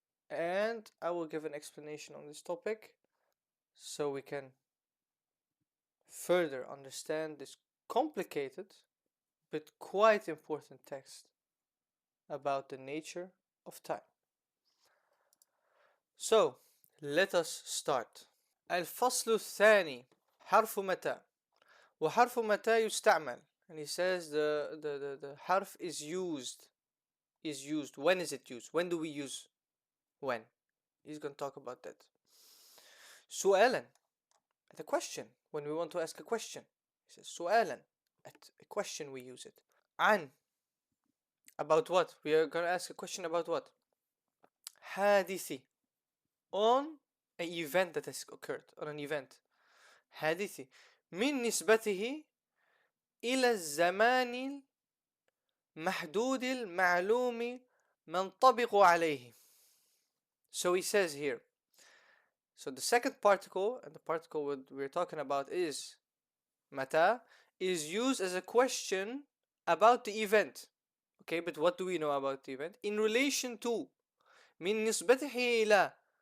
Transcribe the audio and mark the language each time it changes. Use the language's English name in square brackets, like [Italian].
[English] And I will give an explanation on this topic so we can further understand this complicated but quite important text about the nature of time. So let us start. [Arabic] الفصل الثاني حرف متى وحرف متى يستعمل, [English] and he says the حرف is used. When is it used? When do we use when? He's going to talk about that. سؤالا, at a question, when we want to ask a question. He says سؤالا, at a question we use it. عن, about what? We are going to ask a question about what? حادثي, on an event that has occurred, on an event. [Arabic] حادثي من نسبته إلى الزمان المحدود المعلوم منطبق عليه. [English] So he says here, so the second particle, and the particle we're talking about is Mataa, is used as a question about the event. Okay, but what do we know about the event? In relation to. [Arabic] من نسبته إلى.